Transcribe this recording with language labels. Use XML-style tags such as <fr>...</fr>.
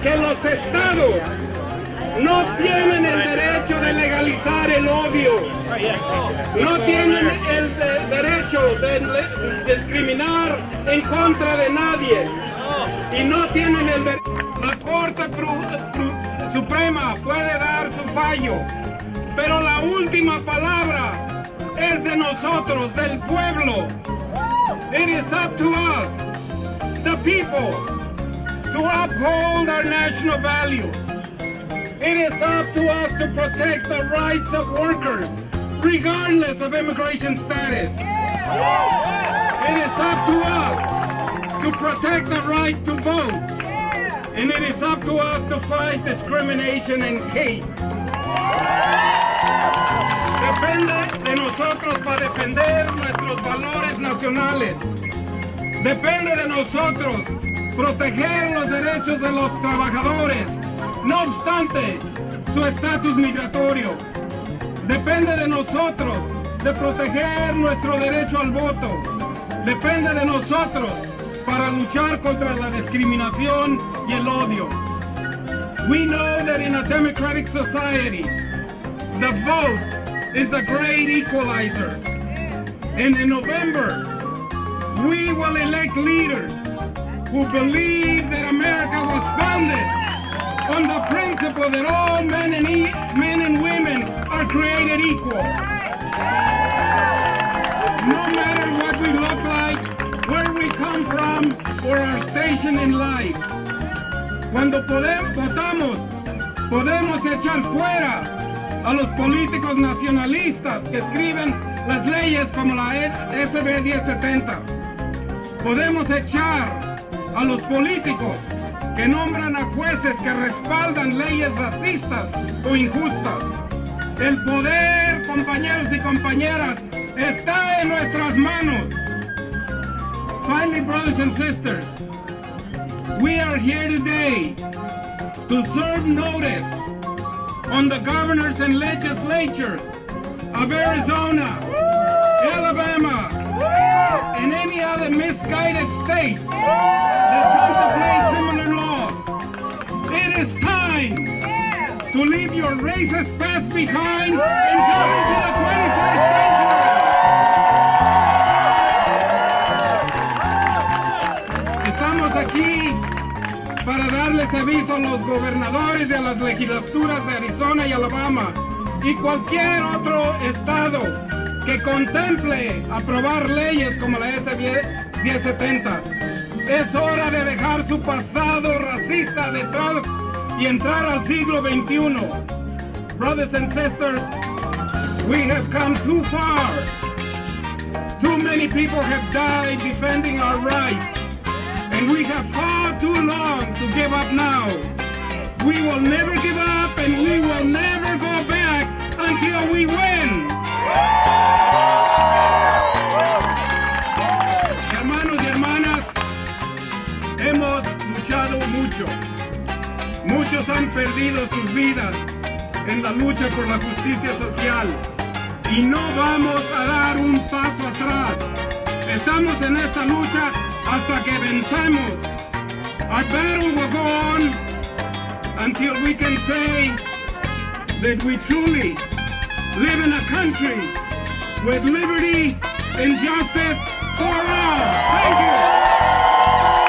<es>que los estados no tienen el derecho de legalizar el odio, no tienen el derecho de discriminar en contra de nadie y no tienen el derecho. La Corte Suprema puede dar su fallo, pero la última palabra es de nosotros, del pueblo.</es> <en>It is up to us, the people, to uphold our national values. It is up to us to protect the rights of workers, regardless of immigration status. It is up to us to protect the right to vote. And it is up to us to fight discrimination and hate.</en> <es>Depende de nosotros para defender nuestros valores nacionales. Depende de nosotros proteger los derechos de los trabajadores, no obstante su estatus migratorio. Depende de nosotros de proteger nuestro derecho al voto. Depende de nosotros para luchar contra la discriminación y el odio.</es> <en>We know that in a democratic society, the vote is the great equalizer. And in November, we will elect leaders who believe that America was founded on the principle that all men and women are created equal. No matter what we look like, where we come from, or our station in life.</en> <es>Cuando votamos, podemos echar fuera a los políticos nacionalistas que escriben las leyes como la SB 1070. Podemos echar a los políticos que nombran a jueces que respaldan leyes racistas o injustas. El poder, compañeros y compañeras, está en nuestras manos.</es> <en>Finally, brothers and sisters, we are here today to serve notice on the governors and legislatures of Arizona, Alabama, and any other misguided state that contemplate similar laws. It is time to leave your racist past behind and come into the 21st century.</en> <es>Estamos aquí para darles aviso a los gobernadores y a las legislaturas de Arizona y Alabama y cualquier otro estado que contemple aprobar leyes como la SB 1070. Es hora de dejar su pasado racista detrás y entrar al siglo XXI.</es> <en>Brothers and sisters, we have come too far. Too many people have died defending our rights. And we have fought too long to give up now. We will never give up and we will never go back until we win.</en> <es>Hermanos y hermanas, hemos luchado mucho. Muchos han perdido sus vidas en la lucha por la justicia social. Y no vamos a dar un paso atrás. Estamos en esta lucha hasta que vencemos.</es> <en>Our battle will go on until we can say that we truly live in a country with liberty and justice for all. Thank you.</en>